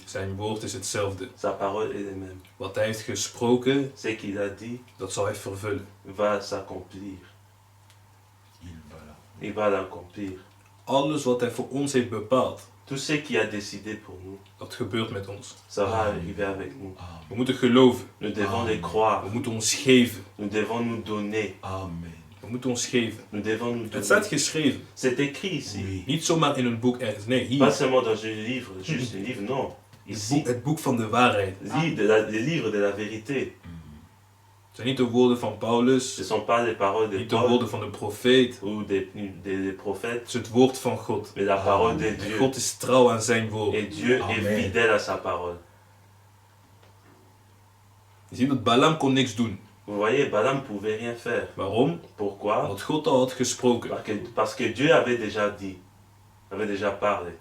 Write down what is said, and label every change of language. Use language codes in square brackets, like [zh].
[nl] Zijn woord is hetzelfde. [fr] Sa parole est le même. [nl] Wat hij heeft gesproken, [fr] Ce qu'il a dit [nl] dat zal hij vervullen. [fr] va s'accomplir. Il va l'accomplir. [nl] Alles wat hij voor ons heeft bepaald, [fr] Tout ce qu'il a décidé pour nous, [nl] dat gebeurt met ons. [fr] ça va arriver avec nous. [nl] We moeten geloven. [fr] Nous devons le [nl] We [fr] croire. [nl] moeten ons geven. [fr] Nous devons nous donner. [nl] Amen. We moeten ons geven. [fr] Nous devons nous [nl] Het [fr] donner. [nl] staat geschreven. [fr] C'est écrit ici. Oui. [nl] Niet zomaar in een boek ergens. Nee, hier. [fr] Pas seulement dans un livre, juste un livre, non. Ici, [nl] Het boek van de waarheid. [fr] le livre de la vérité. [nl] Het zijn niet de woorden van Paulus. [fr] Ce ne sont pas les paroles de [nl] Niet de [fr] Paul [nl] woorden van de profeet. [fr] ou des prophètes, [nl] Het is het woord van God. [fr] mais la parole de [nl] En [fr] Dieu. [nl] God is trouw aan zijn woord. [fr] Et Dieu Amen. est fidèle à sa parole. [nl] Je ziet dat Balaam kon niks doen. [fr] Vous voyez, Balaam ne pouvait rien faire. [nl] Waarom? [fr] Pourquoi? [nl] Want God al had gesproken. [fr] Parce que Dieu avait déjà dit, avait déjà parlé.